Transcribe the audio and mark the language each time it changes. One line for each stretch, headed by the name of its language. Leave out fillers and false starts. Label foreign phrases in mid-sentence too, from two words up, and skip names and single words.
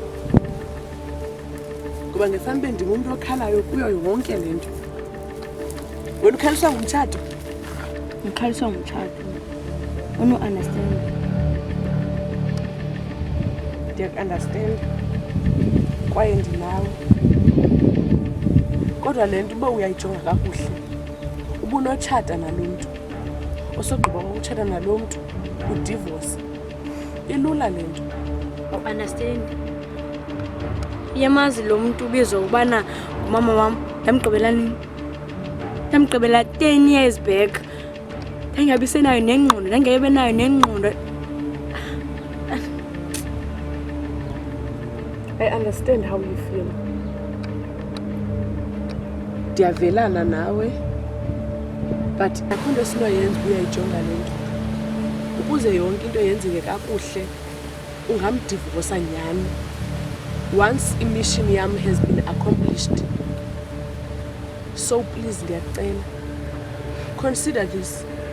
Xhosa: Ngoba ngefanele ndingumuntu okhalayo kuyo yonke le nto. Wena ukhaliswa ngumtshato?
Zulu: Ngikhaliswa ngumtshato.
Xhosa: Uno-understand. Ndiyaku-understand. Kwaye ndinawe. Kodwa le nto uba uyayijonga kakuhle. Ubunotshata nalo mntu. Osogqiba ukutshata nalo mntu, udivorce. Ilula le nto. Understand. Yamazi lo muntu ubizwa ubana umama wam. Ndamgqibela nini? Ndamgqibela
English: 10 years back.
Xhosa: Ndangabe senayo nengqondo, ndangabe nayo nengqondo.
English: I understand how you feel.
Xhosa: Ndiyavelana nawe. But akho nto sinoyenza uyayijonga le nto. Ukuze yonke into yenzeke kakuhle, ungamdivorsa nyani.
English: Once mission yam has been accomplished. So please ndiyacela. Consider this.